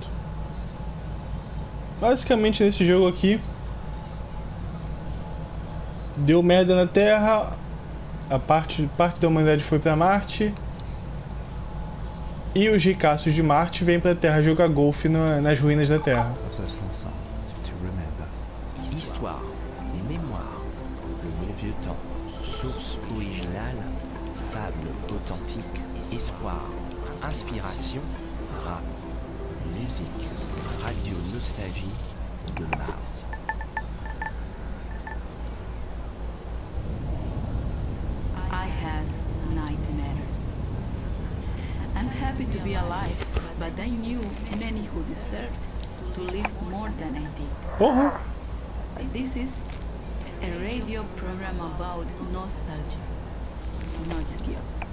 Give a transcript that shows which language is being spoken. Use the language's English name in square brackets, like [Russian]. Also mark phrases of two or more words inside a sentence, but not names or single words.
[Portuguese] Basicamente nesse jogo aqui deu merda na Terra, a parte da humanidade foi pra Marte e os ricaços de Marte vêm pra Terra jogar golfe nas ruínas da Terra. [French] Histoire, les mémoires, le bon vieux temps, source originale, fable authentique, espoir, inspiration, rap, musique, radio nostalgie de Mars. [English] I had nightmares. I'm happy to be alive, but I knew many who deserved to live more than I did. [Portuguese] Porra! [English] This is a radio program about nostalgia, not guilt.